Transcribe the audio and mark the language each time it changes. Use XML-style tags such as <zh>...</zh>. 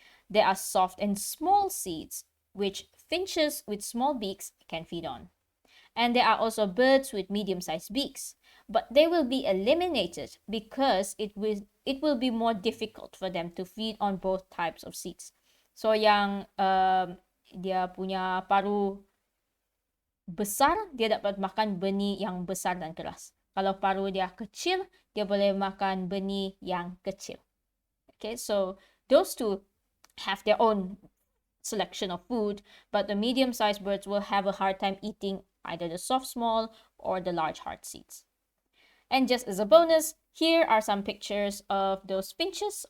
<en>There are soft and small seeds, which finches with small beaks can feed on. And there are also birds with medium-sized beaks, but they will be eliminated because it will be more difficult for them to feed on both types of seeds.</en> <ms>So yang dia punya paruh besar, dia dapat makan benih yang besar dan keras. Kalau paruh dia kecil, dia boleh makan benih yang kecil.</ms> <en>Okay, so those two have their own selection of food, but the medium-sized birds will have a hard time eating either the soft small or the large hard seeds. And just as a bonus, here are some pictures of those finches.</en>